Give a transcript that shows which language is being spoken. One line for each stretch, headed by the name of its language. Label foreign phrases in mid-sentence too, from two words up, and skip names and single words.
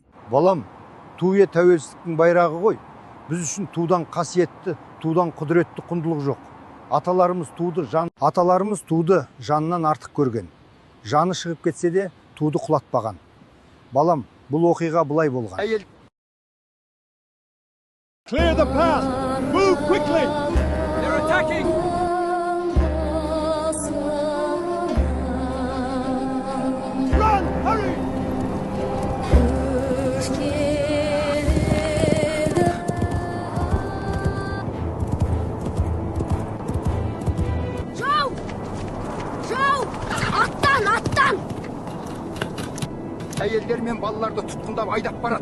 Kazakh: Балам, ту тәуелсіздіктің байрағы ғой. Біз үшін тудан қасиетті, тудан құдіретті құндылық жоқ. Аталарымыз туды жанынан артық көрген. Жаны шығып кетсе де туды құлатпаған. Балам, бұл оқиға былай болған.
English: Clear the path. Move quickly. They're attacking. Run, hurry.
Kazakh: Жау! Аттан! Әйелдер мен балаларды тұтқындап айдап барады.